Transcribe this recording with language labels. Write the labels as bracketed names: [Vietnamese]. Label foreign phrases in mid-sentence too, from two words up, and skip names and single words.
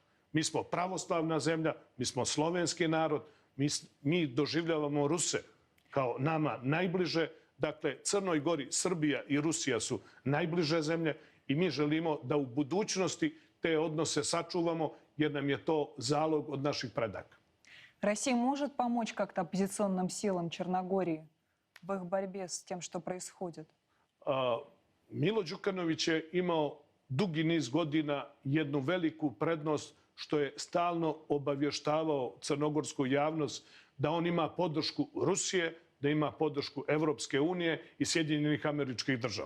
[Serbian] Mi smo pravoslavna zemlja, mi smo slovenski narod, mi doživljavamo Ruse kao nama najbliže. Dakle, Crnoj Gori, Srbija i Rusija su najbliže zemlje i mi želimo da u budućnosti te odnose sačuvamo jer nam je to zalog od naših predaka. [Russian] Россия может помочь как-то оппозиционным силам Черногории в их борьбе с тем, что происходит? [Serbian] Milo Đukanović je imao dugi niz godina jednu veliku prednost što je stalno obavještavao crnogorsku javnost da on ima podršku Rusije, da ima podršku Evropske unije i Sjedinjenih Američkih Država.